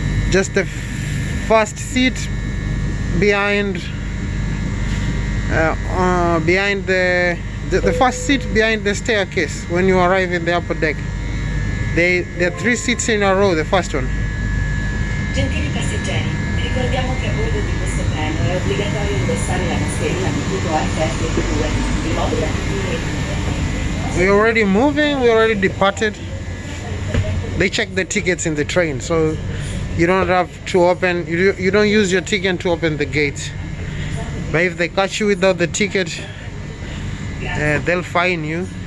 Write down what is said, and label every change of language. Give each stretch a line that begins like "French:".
English: Just the first seat behind the first seat behind the staircase when you arrive in the upper deck. There are 3 seats in a row, the first one.
Italian: Gentili passeggeri, ricordiamo che a bordo di questo treno è obbligatorio indossare la mascherina di tipo FFP2 in modo da
English: We're already moving, we already departed. They check the tickets in the train, so you don't have to open, you don't use your ticket to open the gate. But if they catch you without the ticket, they'll fine you.